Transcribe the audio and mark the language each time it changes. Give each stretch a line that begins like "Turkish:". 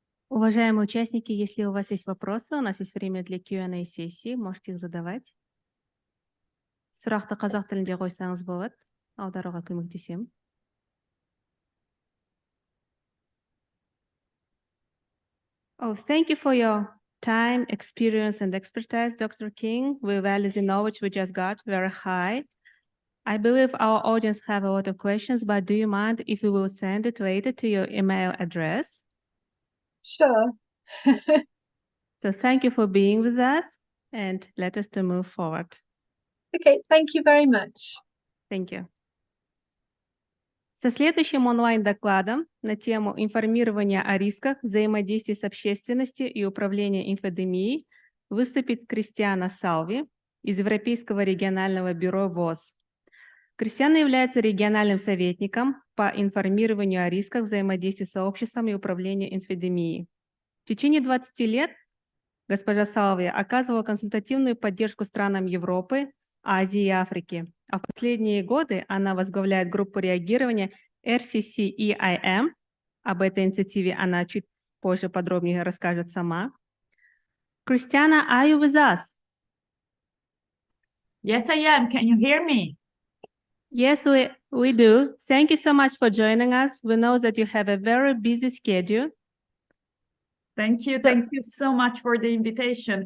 Russian: Уважаемые участники, если у вас есть вопросы, у нас есть время для Q&A сессии, можете их задавать.
Kazakh: Сұрақты қазақ тілінде қойсаңыз болады, аударуға көмектесемін.
English: Oh, thank you for your time, experience, and expertise, Dr. King. We value the knowledge we just got very high. I believe our audience have a lot of questions, but do you mind if we will send it later to your email address? Sure. So thank you for being with us, and let us to move forward. Okay, thank you very much. Thank you.
Russian: Со следующим онлайн-докладом на тему информирования о рисках, взаимодействия с общественностью и управления инфодемией выступит Кристиана Салви из Европейского регионального бюро ВОЗ. Кристиана является региональным советником по информированию о рисках взаимодействия с сообществом и управления инфодемией. В течение 20 лет госпожа Салви оказывала консультативную поддержку странам Европы, Азии и Африки. А в последние годы она возглавляет группу реагирования RCCEIM. Об этой инициативе она чуть позже подробнее расскажет сама.
English: Christiana, are you with us? Yes, I am. Can you hear me? Yes, we do. Thank you so much for joining us. We know that you have a very busy schedule. Thank you. Thank you so much for the invitation.